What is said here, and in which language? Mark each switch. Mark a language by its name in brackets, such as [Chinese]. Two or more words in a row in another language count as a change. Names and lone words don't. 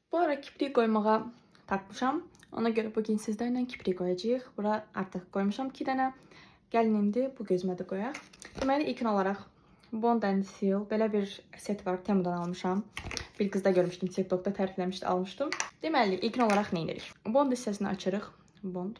[Azerbaijani] Bu ara kiprik koymağa takmışam. Ona göre bugün sizlerle kiprik koyacağıq. Bura artıq koymuşam 2 dənə. Gəlin indi bu gözümə də qoyaq. Deməli ilk olaraq Bond and Seal belə bir set var. Temu'dan almışam. Bir qızda görmüşdüm. TikTok'da tərifləmişdi, almışdım. Deməli ilk olaraq nə edirik? Bond hissəsini açırıq. Bond.